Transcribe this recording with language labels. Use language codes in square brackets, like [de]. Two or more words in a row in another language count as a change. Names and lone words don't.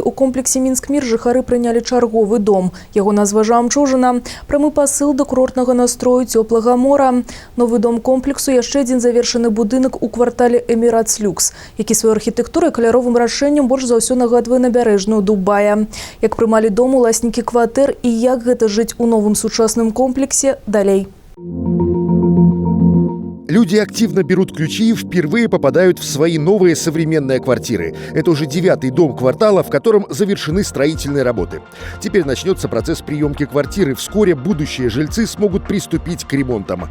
[be] У комплексе Мінск-Мір жыхары прынялі чарговы дом. Яго назва «Жамчужына» – прамы пасыл да курортнага настрою цёплага мора. Новы дом комплексу – яшчэ адзін завершаны будынак у квартале «Эміратс Люкс», які сваёй архітэктурай і каляровым рашэннем больш за ўсё нагадвае набярэжную Дубая. Як прымалі дом уласнікі кватэр і як гэта жыць у новым сучасным комплексе – далей. [ru] Люди активно берут ключи и впервые попадают в свои новые современные квартиры. Это уже 9-й дом квартала, в котором завершены строительные работы. Теперь начнется процесс приемки квартиры. Вскоре будущие жильцы смогут приступить к ремонтам.